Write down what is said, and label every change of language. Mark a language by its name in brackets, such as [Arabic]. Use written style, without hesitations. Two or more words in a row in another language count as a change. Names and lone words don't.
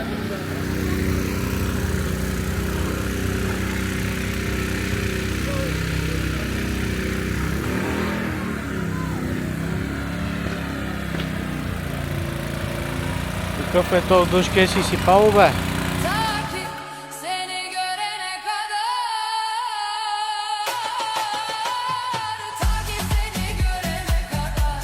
[Bulgarian] Какъв е този дъжд, къде си сипало, бе? [Turkish] Ta ki seni görene kadar. Ta ki seni görene kadar.